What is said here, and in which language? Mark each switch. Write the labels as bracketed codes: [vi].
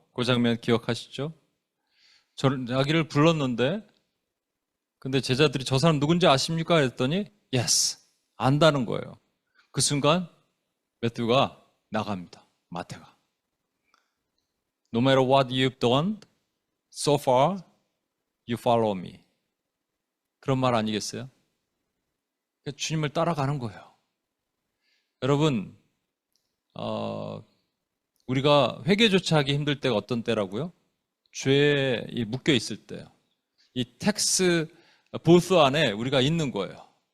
[ko] 그 장면 기억하시죠? 자기를 불렀는데 근데 제자들이 저 사람 누군지 아십니까? 했더니 yes, 안다는 거예요. 그 순간 매튜가 나갑니다. 마태가. [en] No matter what you've done so far, you follow me. [ko] 그런 말 아니겠어요? 주님을 따라가는 거예요. 여러분, 우리가 회개조차 하기 힘들 때가 어떤 때라고요? 죄에 묶여 있을 때요. 이 텍스 보스 안에 우리가 있는 거예요.